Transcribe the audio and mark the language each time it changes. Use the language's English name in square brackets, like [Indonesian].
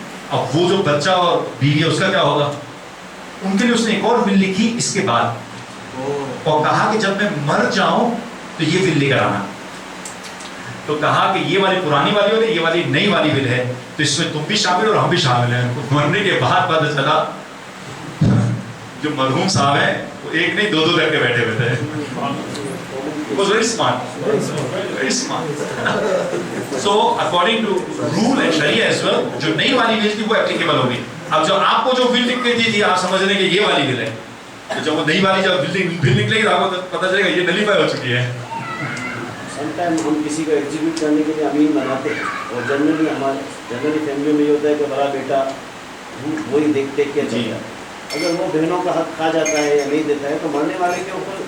[Urdu] اب وہ جو بچہ اور بیوی ہے اس کا کیا ہوگا؟ ان کے لیے اس نے ایک اور ول لکھی اس کے بعد، اور کہا کہ جب میں مر جاؤں تو یہ ول لے کر آنا. تو کہا کہ یہ والی پرانی والی ول ہے، یہ والی نئی والی ول ہے، تو اس میں تم بھی شامل اور ہم بھی شامل ہیں. مرنے کے بعد پتہ چلا جو مرحوم صاحب ہیں وہ ایک نہیں 2 کر کے بیٹھے ہوئے تھے. [English] Was very smart, very smart. So according to rule and sharia as well, [Urdu] جو نئی والی ول تھی وہ [English] applicable ہوگی. [Urdu] اب جو آپ کو جو ول لکھ کے دی تھی آپ سمجھ رہے ہیں کہ یہ والی ول ہے، تو جب وہ نئی والی جب ول نکلے گی تو آپ کو پتہ چلے گا یہ نلیفائی ہو چکی ہے. سم ٹائم ہم کسی کو ایگزیکیوٹ کرنے کے لیے امین بناتے ہیں، اور جنرلی فیملی میں یہ ہوتا ہے کہ بڑا بیٹا وہی دیکھتے کہ اگر وہ بہنوں کا حق کھا جاتا ہے یا نہیں دیتا ہے تو مرنے والے کے اوپر.